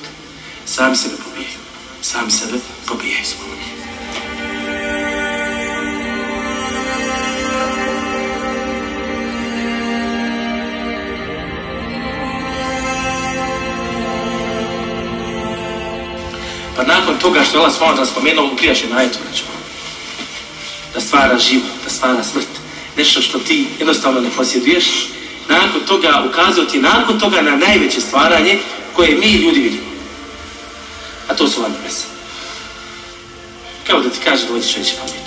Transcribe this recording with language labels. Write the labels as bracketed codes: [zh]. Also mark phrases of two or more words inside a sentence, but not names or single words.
[bs] Sami sebe pobijaju. Pa nakon toga što je [ar] الله سبحانه وتعالى [bs] spomenuo u prijašnjem ajetu, da stvara život, da stvara smrt, nešto što ti jednostavno ne posjeduješ, nakon toga ukazao ti nakon toga na najveće stvaranje koje mi ljudi vidimo. A to su ova nebesa. Kao da ti kaže da hoćeš veći pameti.